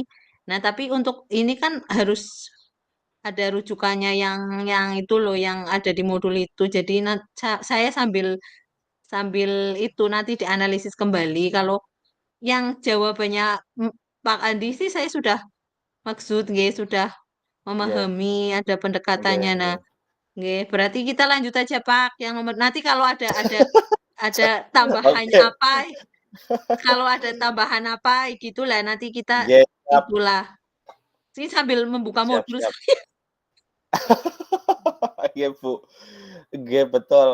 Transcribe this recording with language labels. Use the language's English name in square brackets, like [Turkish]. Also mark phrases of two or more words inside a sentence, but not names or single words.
[Indonesian] Nah, tapi untuk ini kan harus ada rujukannya yang itu loh, yang ada di modul itu. Jadi saya sambil sambil itu nanti dianalisis kembali kalau yang jawabannya Pak Andi sih saya sudah maksud nggih, sudah Nggih, memahami, ada nggih, pendekatannya. Nah, nggih. nggih, berarti kita lanjut aja, Pak, yang nomor nanti kalau ada tambahannya Oke. apa, kalau ada tambahan apa gitulah nanti kita Nggih, siap. itulah. Ini sambil membuka Siap, modul siap. saya. Iya, Bu. Nggih, betul.